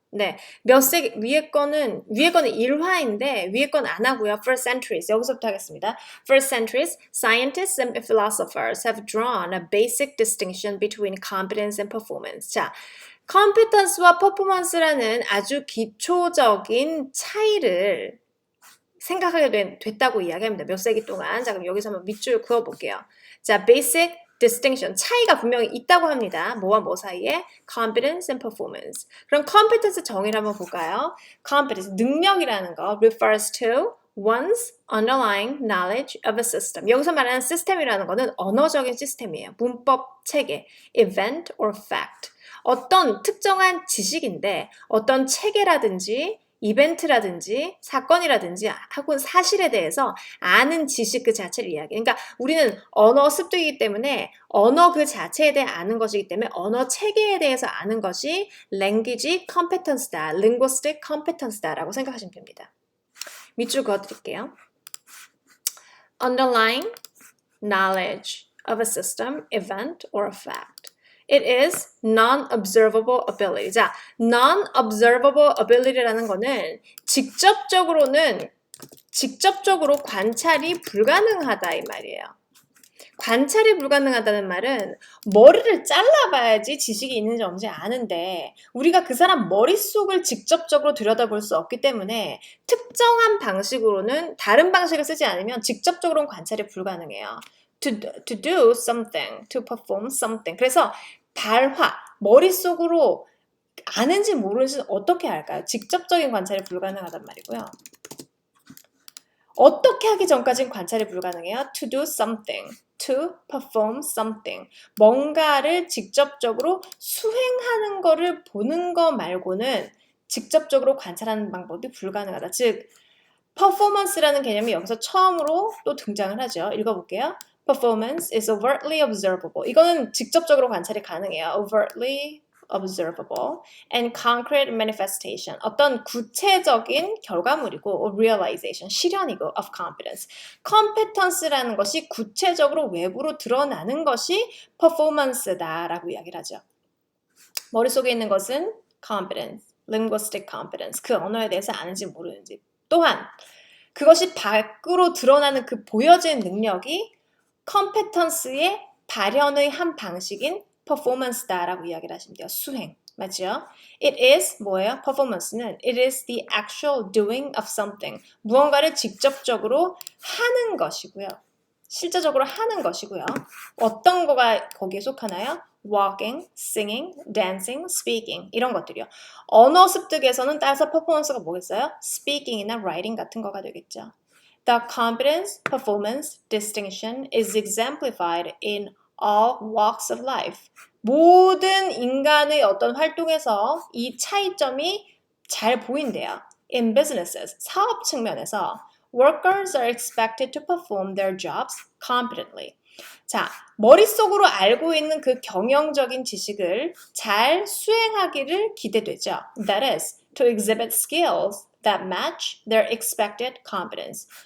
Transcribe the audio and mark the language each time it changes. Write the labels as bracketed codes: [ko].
[ko] 네, 몇 세기, 위에 거는 일화인데 위에 건 안 하고요. [en] For centuries, [ko] 여기서부터 하겠습니다. [en] For centuries, scientists and philosophers have drawn a basic distinction between competence and performance. [ko] 자, competence와 performance라는 아주 기초적인 차이를 생각하게 됐다고 이야기합니다. 몇 세기 동안. 자, 그럼 여기서 한번 밑줄 그어볼게요. 자, [en] basic distinction, [ko] 차이가 분명히 있다고 합니다. 뭐와 뭐 사이에? [en] competence and performance. [ko] 그럼 competence 정의를 한번 볼까요? [en] competence, [ko] 능력이라는 거 [en] refers to one's underlying knowledge of a system. [ko] 여기서 말하는 시스템이라는 거는 언어적인 시스템이에요. 문법 체계, [en] event or fact. [ko] 어떤 특정한 지식인데 어떤 체계라든지 이벤트라든지 사건이라든지 혹은 사실에 대해서 아는 지식 그 자체를 이야기해요. 그러니까 우리는 언어 습득이기 때문에 언어 그 자체에 대해 아는 것이기 때문에 언어 체계에 대해서 아는 것이 language competence다, linguistic competence다라고 생각하시면 됩니다. 밑줄 그어드릴게요. [en] Underlying knowledge of a system, event, or a fact. It is non-observable ability. [ko] 자, [en] non-observable ability [ko] 라는 거는 직접적으로 관찰이 불가능하다 이 말이에요. 관찰이 불가능하다는 말은 머리를 잘라봐야지 지식이 있는지 없는지 아는데, 우리가 그 사람 머릿속을 직접적으로 들여다볼 수 없기 때문에 특정한 방식으로는, 다른 방식을 쓰지 않으면 직접적으로는 관찰이 불가능해요. [en] To do something, to perform something. [ko] 그래서 머릿속으로 아는지 모르는지 어떻게 할까요? 직접적인 관찰이 불가능하단 말이고요. 어떻게 하기 전까지는 관찰이 불가능해요. [en] To do something, to perform something. [ko] 뭔가를 직접적으로 수행하는 거를 보는 거 말고는 직접적으로 관찰하는 방법이 불가능하다. 즉, performance라는 개념이 여기서 처음으로 또 등장을 하죠. 읽어볼게요. [en] Performance is overtly observable. [ko] 이거는 직접적으로 관찰이 가능해요. [en] overtly observable and concrete manifestation. [ko] 어떤 구체적인 결과물이고 realization, 실현이고 [en] of competence. [ko] competence라는 것이 구체적으로 외부로 드러나는 것이 performance다라고 이야기를 하죠. 머릿속에 있는 것은 competence, linguistic competence. 그 언어에 대해서 아는지 모르는지. 또한 그것이 밖으로 드러나는 그 보여지는 능력이 competence의 발현의 한 방식인 performance다라고 이야기를 하시면 돼요. 수행. 맞죠? [en] It is [ko] 뭐예요? [en] performance는 it is the actual doing of something. [ko] 무언가를 직접적으로 하는 것이고요. 실제적으로 하는 것이고요. 어떤 거가 거기에 속하나요? [en] walking, singing, dancing, speaking [ko] 이런 것들이요. 언어 습득에서는 따라서 퍼포먼스가 뭐겠어요? speaking이나 writing 같은 거가 되겠죠. [en] The competence, performance, distinction is exemplified in all walks of life. [ko] 모든 인간의 어떤 활동에서 이 차이점이 잘 보인대요. [en] In businesses, [ko] 사업 측면에서 [en] workers are expected to perform their jobs competently. [ko] 자, 머릿속으로 알고 있는 그 경영적인 지식을 잘 수행하기를 기대되죠. [en] That is, to exhibit skills that match their expected competence.